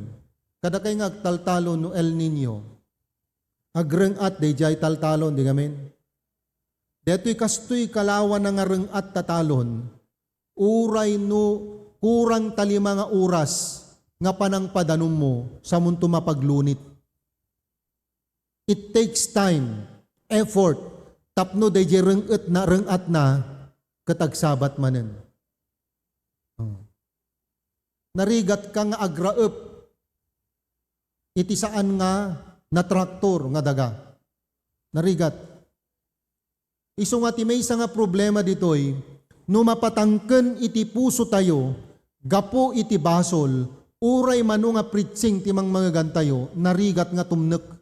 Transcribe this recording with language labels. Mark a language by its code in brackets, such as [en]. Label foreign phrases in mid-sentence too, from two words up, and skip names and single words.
[ilo] Kada kay nga agtaltalon no El Nino, agrengat de jay taltalon, di gamin. Deto'y kastoy kalawan na nga rengat tatalon, uray no kurang talima nga oras nga panang padanom mo sa munto mapaglunit. [en] It takes time, effort, [ilo] tapno de jay rengat na, katagsabat manen. Narigat ka nga agraep, iti saan nga na traktor nga daga. Narigat. Iso nga ti may isa nga problema ditoy, no mapatangken iti puso tayo, gapo iti basol, uray mano nga preaching ti mga gantayo, narigat nga tumnek.